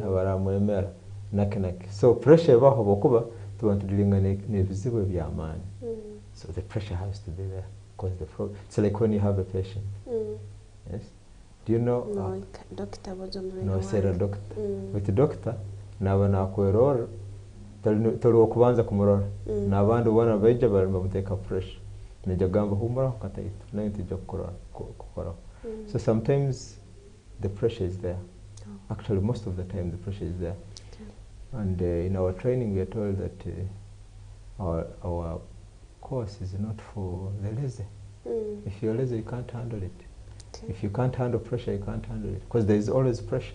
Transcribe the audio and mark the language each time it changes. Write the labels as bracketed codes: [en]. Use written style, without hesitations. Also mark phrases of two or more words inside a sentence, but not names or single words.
[en] So pressure so the pressure has to be there because it's like when you have a patient. Yes. Do you know? No, doctor was no, Sarah doctor. With the doctor, [nyn] naba nakwerora tali okubanza kumurora nabandi ubona beje bari bamuteka pressure nejya gamba humura ukatayita nayo tujya gukora. [en] So sometimes the pressure is there. Actually, most of the time the pressure is there. And in our training we are told that our course is not for the lazy. If you're lazy, you can't handle it. If you can't handle pressure, you can't handle it because there is always pressure.